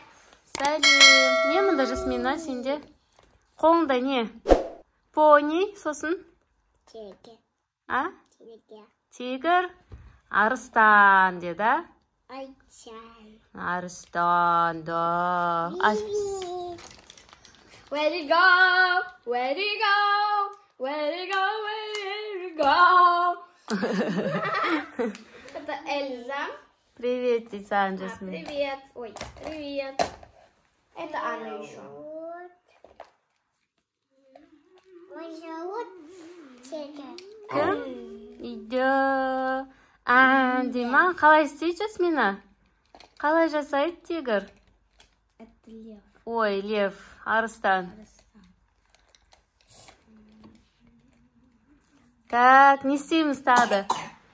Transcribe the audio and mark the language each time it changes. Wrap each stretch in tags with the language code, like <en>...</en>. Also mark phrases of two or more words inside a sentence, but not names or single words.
<kk>Сәлем. Не мұнда, Жасмина, сенде? Қолында не? Пони, сосын? Тигр. А? Тигр. Тигр? Арыстан, деді? Айчай. Арыстан, да.</kk> <en>Where'd it go? Where'd it go? Where'd it go? Where'd it go?</en> <ru>Это Эльза. Привет, Тисан, Жасмин. Привет. Ой, привет. Это Анна еще. Мой зовут Тигр.</ru> <kk>Үйде. Дима, қалай істейді, Жасмина? Қалай жасайды тигр?</kk> <ru>Это лев.</ru> <kk>Ой, лев, арыстан. Так, не істейміз тағы.</kk>